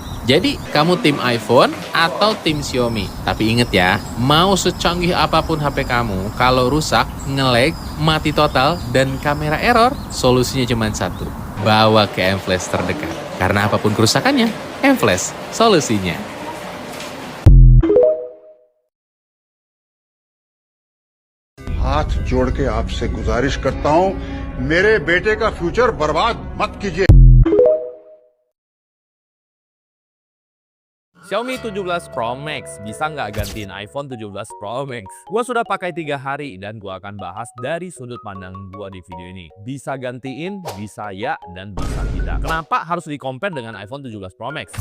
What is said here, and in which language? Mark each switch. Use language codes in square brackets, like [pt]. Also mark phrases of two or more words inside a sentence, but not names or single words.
[id] Jadi, kamu tim iPhone atau tim Xiaomi? Tapi inget ya, mau secanggih apapun HP kamu, kalau rusak, nge-lag, mati total, dan kamera error, solusinya cuma satu. Bawa ke M-Flash terdekat. Karena apapun kerusakannya, M-Flash solusinya. [hi] हाथ जोड़ के आपसे गुजारिश करता हूं, मेरे बेटे का फ्यूचर बर्बाद मत कीजिए। [id] Xiaomi 17 Pro Max bisa nggak gantiin iPhone 17 Pro Max? Gua sudah pakai 3 hari dan gua akan bahas dari sudut pandang gua di video ini. Bisa gantiin, bisa ya, dan bisa tidak. Kenapa harus di-compare dengan iPhone 17 Pro Max?